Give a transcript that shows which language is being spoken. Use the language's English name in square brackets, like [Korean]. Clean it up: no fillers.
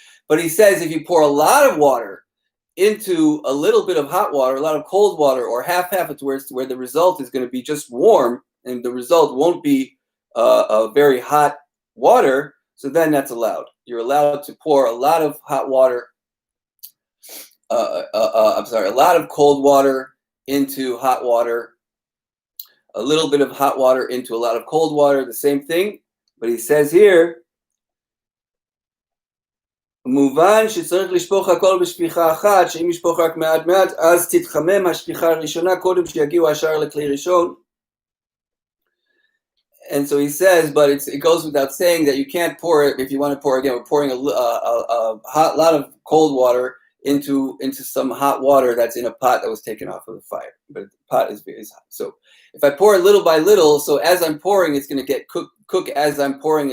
[English] But he says if you pour a lot of water into a little bit of hot water, a lot of cold water, or half it's where the result is going to be just warm, and the result won't be a very hot water, so then that's allowed. You're allowed to pour a lot of hot water. A lot of cold water into hot water, a little bit of hot water into a lot of cold water, the same thing. But he says here, [Hebrew] מובן שצריך לשפוך הכל בשפיכה אחת, שאם ישפוך רק מעט מעט, אז תתחמם השפיכה הראשונה קודם שיגיעו השאר לכלי ראשון. [English] And so he says, but it goes without saying that you can't pour it, if you want to pour, again, we're pouring a lot of cold water into some hot water that's in a pot that was taken off of the fire. But the pot is hot. So if I pour it little by little, so as I'm pouring, it's going to get cook as I'm pouring.